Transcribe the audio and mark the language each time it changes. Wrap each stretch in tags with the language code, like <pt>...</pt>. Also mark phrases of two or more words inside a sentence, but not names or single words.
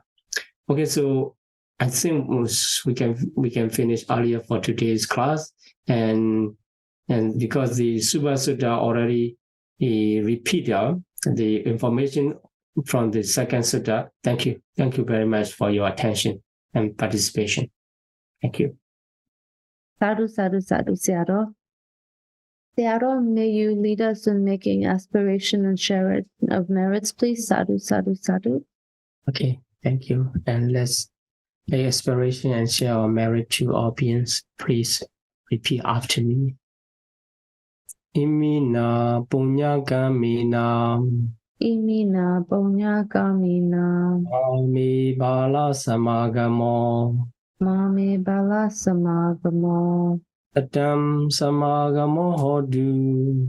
<en>Okay, so I think we can finish earlier for today's class, and because the Subha Sutta already repeated the information from the second sutta. Thank you very much for your attention and participation. Thank you.</en> <pi>Sadhu, sadhu, sadhu, Sayadaw.</pi> <en>Sayadaw, may you lead us in making aspiration and share of merits, please.</en> <pi>Sadhu, sadhu, sadhu.</pi> <en>Okay, thank you. And let's make aspiration and share our merit to all beings. Please repeat after me.</en> <pi>Imina punya kamina. Imina punya kamina. Mami bala samagamo. Mami bala samagamo. Adam samagamo hodu.</pi>